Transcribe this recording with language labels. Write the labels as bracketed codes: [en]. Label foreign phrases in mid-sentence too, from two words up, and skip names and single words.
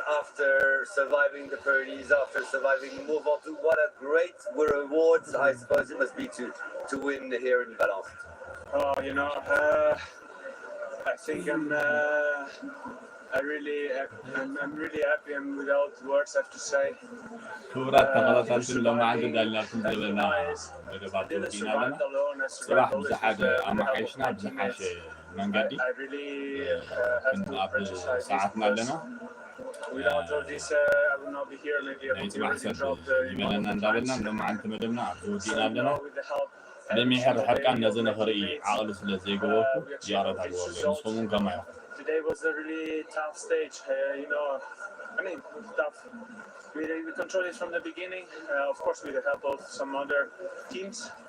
[en] After surviving the Pyrenees, after surviving Mont Ventoux, what a great reward I suppose it must be to win here in Valence. Oh, you know, I think I'm really happy and without words I have to say. [ti] ክቡራት ተኸታተልቲ ሎማዓንቲ ዳልናኩም ዘለና መደባት ወዲና ኣለና ፅባሕ ብዙሓት ኣማሓይሽና ብዝሓሸ መንገዲ ክንኣብ ሰዓትና ኣለና ናይ ፅባሕ ሰብ ይበለና እንዳበልና ሎማዓንቲ መደብና ኣብዚ ወዲና ኣለና ብሚሕር ሕርቃን ነዚ ንኽርኢ ዓቕሊ ስለ ዘይገበርኩ ዝያረት ኣግበርሉ ንስኹም እውን ከማ ኢኹም [en] Today was a really tough stage, you know, I mean, tough. We controlled it from the beginning, of course with the help of some other teams.